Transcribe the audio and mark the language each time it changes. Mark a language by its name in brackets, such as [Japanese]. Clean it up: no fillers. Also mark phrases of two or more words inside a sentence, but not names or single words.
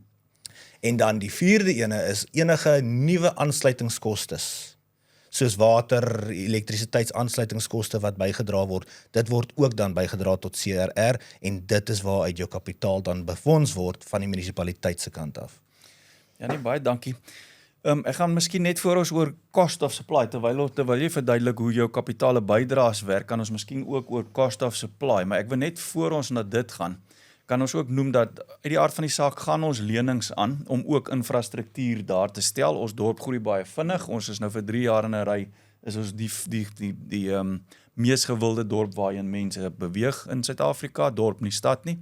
[Afrikaans] En dan die vierde ene is enige nuwe aansluitingskostes, soos water, elektrisiteitsaansluitingskoste wat bygedra word, dit word ook dan bygedra tot CRR, en dit is waar uit jou kapitaal dan befonds word van die munisipaliteit se kant af. Ja nee, baie dankie. Ek gaan miskien net voor ons oor [English] cost of supply, [Afrikaans] terwyl jy verduidelik hoe jou kapitale bydraes werk, kan ons miskien ook oor [English] cost of supply, [Afrikaans] maar ek wil net voor ons na dit gaan, kan ons ook noem dat uit die aard van die saak gaan ons lenings aan om ook infrastruktuur daar te stel. Ons dorp groei baie vinnig. Ons is nou vir 3 jaar in 'n ry is ons die mees gewilde dorp waarheen mense beweeg in Suid-Afrika, dorp nie stad nie.